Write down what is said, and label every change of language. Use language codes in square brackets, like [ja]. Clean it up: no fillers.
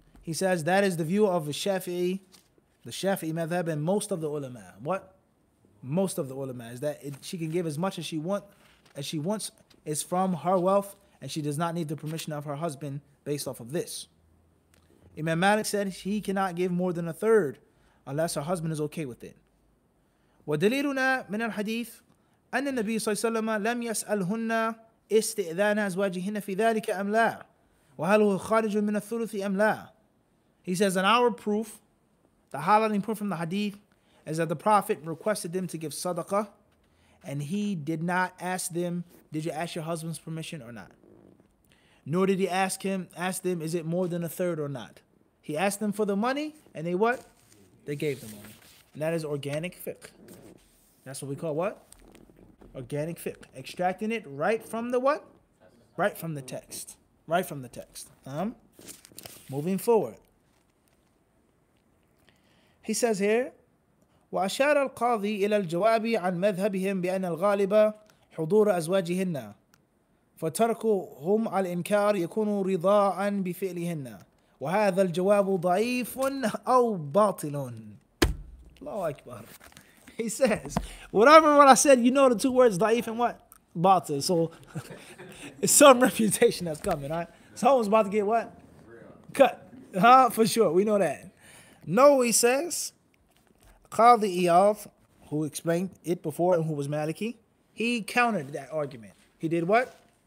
[en] He says that is the view of the Shafi'i madhab and most of the ulama. What? Most of the ulama is that she can give as much as she wants is from her wealth, and she does not need the permission of her husband based off of this. Imam Malik said he cannot give more than 1/3 unless her husband is okay with it. [ar] ودليلنا من الحديث أن النبي صلى الله عليه وسلم لم يسألهن استئذان أزواجهن في ذلك أم لا وهل هو خارج من الثلث أم لا. [en] He says, in our proof, the highlighting proof from the hadith is that the Prophet requested them to give sadaqah, and he did not ask them, did you ask your husband's permission or not? Nor did he ask them, is it more than 1/3 or not? He asked them for the money, and they what? They gave the money. And that is organic fiqh. That's what we call what? Organic fiqh. Extracting it right from the what? Right from the text. Right from the text. Moving forward. He says here, [ar] وأشار القاضي إلى الجواب عن مذهبهم بأن الغالب حضور أزواجهن فتركهم على الإنكار يكون رضاء بفعلهن وهذا الجواب ضعيف أو باطل. Allahu Akbar. [en] He says, whatever what I said, you know the two words ضعيف and what? Batil. So it's some reputation that's coming, right? Someone's about to get what? Cut. For sure. We know that. No, he says, Qadi Iyad, who explained it before and who was Maliki, he countered that argument. He did what?